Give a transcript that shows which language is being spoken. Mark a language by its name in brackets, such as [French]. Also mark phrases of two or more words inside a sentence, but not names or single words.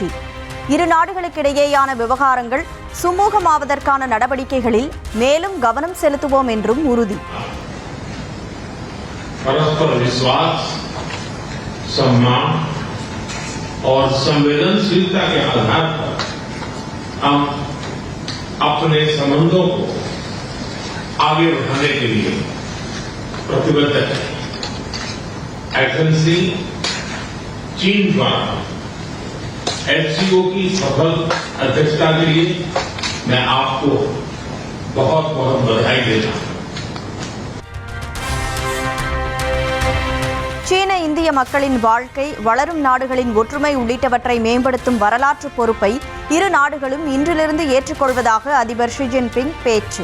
[Tamil] இரு நாடுகளுக்கிடையேயான விவகாரங்கள் சுமூகமாவதற்கான நடவடிக்கைகளில் மேலும் கவனம் செலுத்துவோம் என்றும் உறுதி. [Hindi] परस्पर विश्वास, सम्मान और संवेदनशीलता के आधार पर हम अपने संबंधों को आगे बढ़ाने के लिए प्रतिबद्ध है. एथेंस चीन द्वारा एचसीओ की सफल अध्यक्षता के लिए मैं आपको बहुत बहुत बधाई देता हूं. [Tamil] சீன இந்திய மக்களின் வாழ்க்கை, வளரும் நாடுகளின் ஒற்றுமை உள்ளிட்டவற்றை மேம்படுத்தும் வரலாற்று பொறுப்பை இரு நாடுகளும் இன்றிலிருந்து ஏற்றுக்கொள்வதாக அதிபர் ஷி ஜின்பிங் பேச்சு.